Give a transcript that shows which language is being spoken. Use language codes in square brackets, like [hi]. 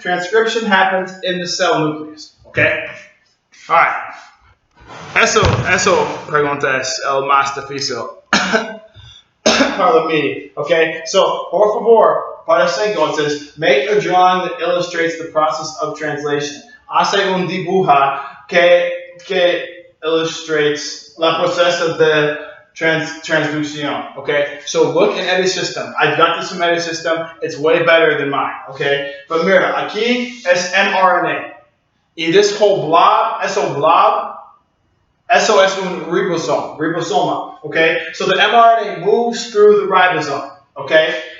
[en] Transcription happens in the cell nucleus. Okay? Alright. [es] Eso pregunta es el más difícil. Para mí. Okay? [en] So, [es] por favor, para entonces, [en] make a drawing that illustrates the process of translation. [es] Hace un dibujo que illustrates la proceso de transduction, okay? [en] So look in edit system. I've got this in edit system. It's way better than mine, okay? [es] But mira, aquí es mRNA. Y [en] this whole blob, [es] eso es un ribosoma, okay? [en] So the mRNA moves through the ribosome, okay?